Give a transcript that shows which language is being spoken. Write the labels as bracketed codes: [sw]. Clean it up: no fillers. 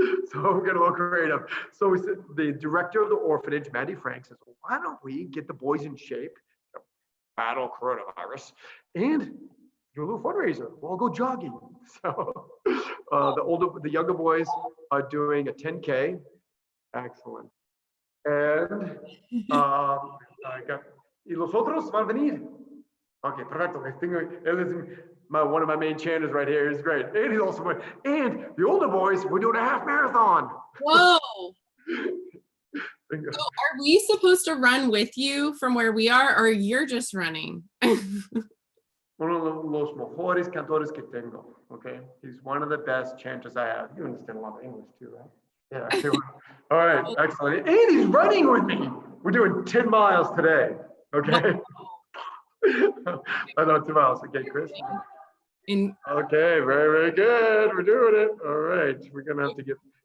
[en] So we're gonna look creative. So we said the director of the orphanage, Maddie Frank, says, well, why don't we get the boys in shape to battle coronavirus and do a little fundraiser? We'll go jogging. So the younger boys are doing a 10K. Excellent. And I got, [es] y los otros van a venir. Okay, perfecto. [en] One of my main chanters right here is great. And he's also going, and the older boys, we're doing a half marathon. Whoa. So are we supposed to run with you from where we are, or you're just running? [es] Uno de los mejores cantores que tengo. [en] Okay, he's one of the best chanters I have. You understand a lot of English too, right? Yeah. All right, excellent. And he's running with me. We're doing 10 miles today. Okay. I know 2 miles. Okay, Chris. Okay, very good. We're doing it. All right. We're gonna have to get